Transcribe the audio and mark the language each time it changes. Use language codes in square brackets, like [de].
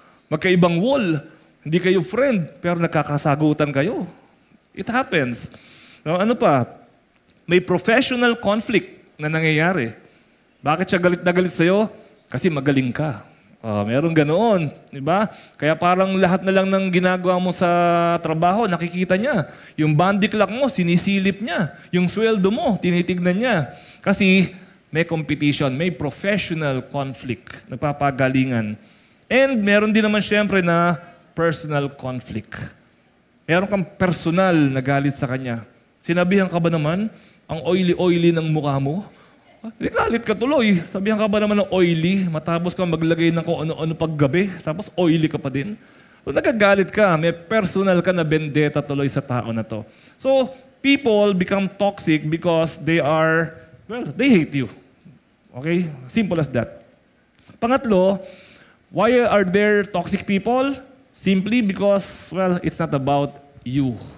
[tl] Magkaibang wall. Hindi kayo friend, pero nagkakasagutan kayo. [en] It happens. [tl] No, ano pa? May professional conflict na nangyayari. Bakit siya galit na galit sa'yo? Kasi magaling ka. Meron ganoon. Diba? Kaya parang lahat na lang ng ginagawa mo sa trabaho, nakikita niya. Yung bandy clock mo, sinisilip niya. Yung sweldo mo, tinitignan niya. Kasi may competition, may professional conflict, nagpapagalingan. And meron din naman siyempre na personal conflict. Meron kang personal na galit sa kanya. Sinabihan ka ba naman, ang oily-oily ng mukha mo? Galit ka tuloy. Sabihan ka ba naman ng oily, matapos kang maglagay ng kung ano-ano paggabi, tapos oily ka pa din? So, nagagalit ka, may personal ka na vendetta tuloy sa tao na to. [en] So, people become toxic because they hate you. Okay? Simple as that. Pangatlo, why are there toxic people? Simply because, it's not about you.